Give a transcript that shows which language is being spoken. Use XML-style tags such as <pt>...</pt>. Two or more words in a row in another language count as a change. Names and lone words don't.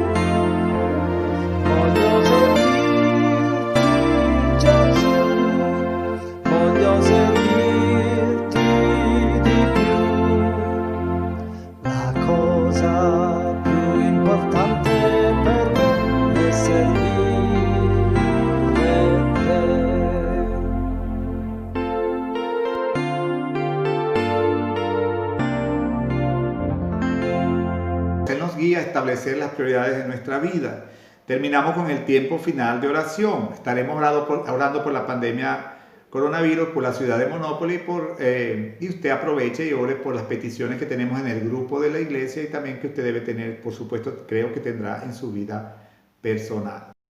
<it>Voglio seguirti, Gesù, voglio seguirti di più. La cosa più importante per me è seguire te.</it> <es>Él nos guía a establecer las prioridades de nuestra vida. Terminamos con el tiempo final de oración. Estaremos orando por la pandemia coronavirus, por la ciudad de Monópolis, y usted aproveche y ore por las peticiones que tenemos en el grupo de la iglesia y también que usted debe tener, por supuesto, creo que tendrá en su vida personal.</es>